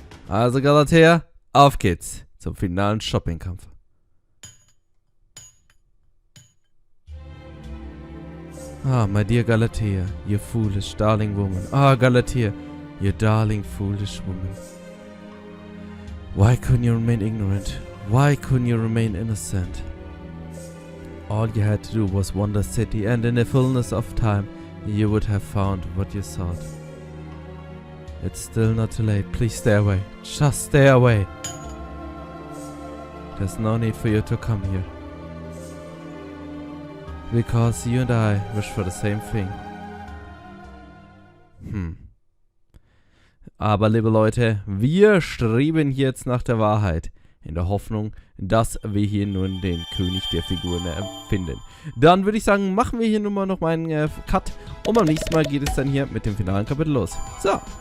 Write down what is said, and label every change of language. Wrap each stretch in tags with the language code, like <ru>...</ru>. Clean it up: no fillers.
<de>Also Galatea, auf geht's zum finalen Shoppingkampf.</de> <en>Ah, my dear Galatea, you foolish, darling woman. Ah, Galatea, you darling, foolish woman. Why couldn't you remain ignorant? Why couldn't you remain innocent? All you had to do was wander the city, and in the fullness of time, you would have found what you sought. It's still not too late. Please stay away. Just stay away. There's no need for you to come here. Because you and I wish for the same thing.</en> <de>Aber liebe Leute, wir streben jetzt nach der Wahrheit. In der Hoffnung, dass wir hier nun den König der Figuren finden. Dann würde ich sagen, machen wir hier nun mal noch mal einen Cut. Und beim nächsten Mal geht es dann hier mit dem finalen Kapitel los. So.</de>